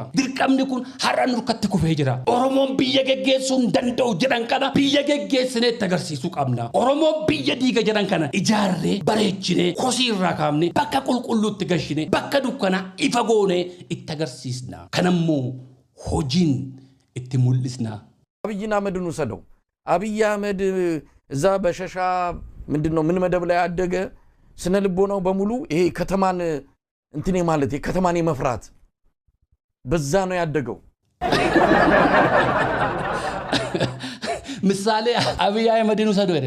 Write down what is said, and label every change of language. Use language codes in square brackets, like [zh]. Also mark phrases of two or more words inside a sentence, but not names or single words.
[om] Dirqamni kun har'a nurkatti kufee jira. Oromoon biyya geggeessuu hin danda'u jedhan kana biyya geggeessinee itti agarsiisuu qabna. Oromoon biyya diiga jedhan kana ijaarree bareechinee kosii irraa kaafnee bakka qulqulluutti galchinee bakka dukkanaa ifa goonee itti agarsiisna. Kanammoo hojiin itti mul'isna. [am] አብይን አህመድን ወሰደው። አብይ አህመድ እዛ በሸሻ ምንድነው ምን መደብ ላይ ያደገ ስነ ልቦናው በሙሉ ይሄ ከተማን እንትኔ ማለት ከተማን የመፍራት በዛ ነው ያደገው። ምሳሌ አብይ አህመድን ወሰደው አይደል?